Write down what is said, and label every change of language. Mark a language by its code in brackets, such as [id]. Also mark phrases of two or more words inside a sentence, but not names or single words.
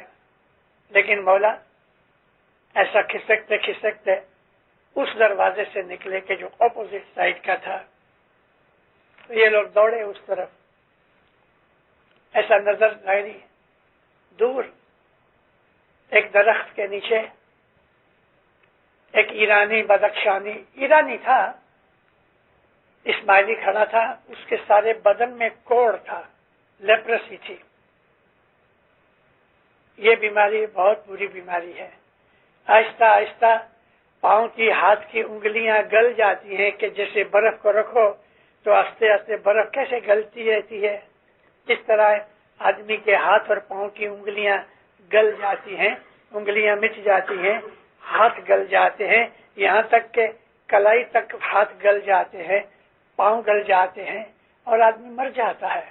[ur] لیکن مولا ایسا کھسکتے کھسکتے اس دروازے سے نکلے کہ جو [en] opposite side [ur] کا تھا. تو یہ لوگ دوڑے اس طرف. ایسا نظر آئی دور ایک درخت کے نیچے ایک ایرانی بدخشانی، ایرانی تھا، اسماعیلی کھڑا تھا. اس کے سارے بدن میں کوڑ تھا، لیپرسی تھی. یہ بیماری بہت بری بیماری ہے. آہستہ آہستہ پاؤں کی ہاتھ کی انگلیاں گل جاتی ہیں کہ جیسے برف کو رکھو تو آہستہ آہستہ برف کیسے گلتی رہتی ہے، اس طرح آدمی کے ہاتھ اور پاؤں کی انگلیاں گل جاتی ہیں، انگلیاں مٹ جاتی ہیں، ہاتھ گل جاتے ہیں، یہاں تک کہ کلائی تک ہاتھ گل جاتے ہیں، پاؤں گل جاتے ہیں اور آدمی مر جاتا ہے.